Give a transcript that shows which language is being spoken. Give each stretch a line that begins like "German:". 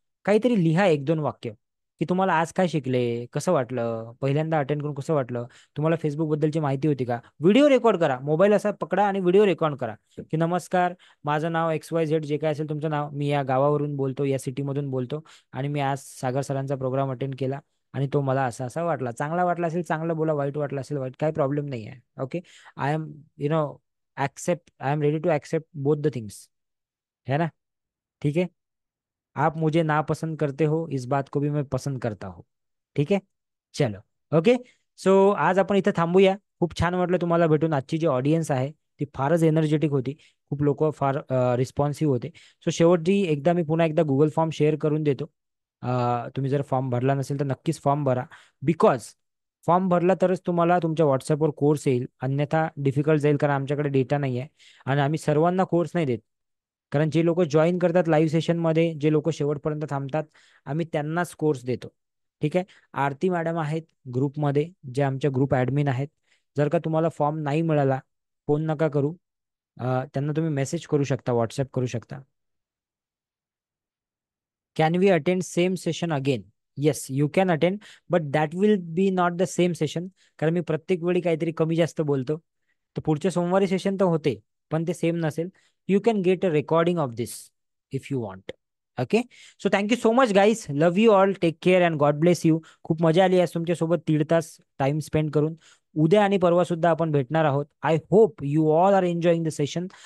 Marathi: काहीतरी लिहा, 1-2 वाक्य, की तुम्हाला आज काय शिकले, कसं वाटलं, पहिल्यांदा अटेंड करून कसं वाटलं, तुम्हाला फेसबुक बद्दलची माहिती होती का. व्हिडिओ रेकॉर्ड करा, मोबाईल असा पकडा आणि व्हिडिओ रेकॉर्ड करा की नमस्कार, माझं नाव XYZ, जे काय असेल तुमचं नाव, मी या गावावरून बोलतो, या सिटीमधून बोलतो, आणि मी आज सागर सरांचा प्रोग्राम अटेंड केला आणि तो मला असा असा वाटला. चांगला वाटला असेल चांगलं बोला, वाईट वाटला असेल वाईट, काही प्रॉब्लेम नाही आहे.
English: okay, I am accept, I am ready to accept both the things,
Hindi: है ना. ठीक है, आप मुझे ना पसंद करते हो, इस बात को भी मैं पसंद करता हूँ.
Marathi: ठीक आहे,
Hindi: चलो.
Marathi: ओके, सो आज आपण इथं थांबूया. खूप छान वाटलं तुम्हाला भेटून. आजची जी ऑडियन्स आहे ती फारच एनर्जेटिक होती, खूप लोक फार रिस्पॉन्सिव्ह होते. सो शेवटी एकदा मी पुन्हा एकदा गुगल फॉर्म शेअर करून देतो. तुम्ही जर फॉर्म भरला नसेल तर नक्कीच फॉर्म भरा, बिकॉज फॉर्म भरला तरच तुम्हाला तुमच्या व्हॉट्सअपवर कोर्स येईल, अन्यथा डिफिकल्ट जाईल, कारण आमच्याकडे डेटा नाही आहे आणि आम्ही सर्वांना कोर्स नाही देत. कारण जे लोक जॉईन करतात लाईव्ह सेशनमध्ये, जे लोक शेवटपर्यंत थांबतात, आम्ही त्यांनाच कोर्स देतो. ठीक आहे. आरती मॅडम आहेत ग्रुपमध्ये, जे आमच्या ग्रुप ॲडमिन आहेत. जर का तुम्हाला फॉर्म नाही मिळाला, फोन नका करू, त्यांना तुम्ही मेसेज करू शकता, व्हॉट्सअप करू शकता.
English: Can we attend same session again? Yes, you can attend, but that will be not the same session,
Marathi: कारण मी प्रत्येक वेळी काहीतरी कमी जास्त बोलतो. तर पुढच्या सोमवारी सेशन तर होते, पण ते सेम नसेल.
English: You can get a recording of this if you want. Okay, so thank you so much guys, love you all, take care and God bless you.
Marathi: खूप मजा आली आज तुमच्यासोबत 1.5 तास टाइम स्पेंड करून. उद्या आणि परवा सुद्धा आपण भेटणार आहोत.
English: I hope you all are enjoying the session.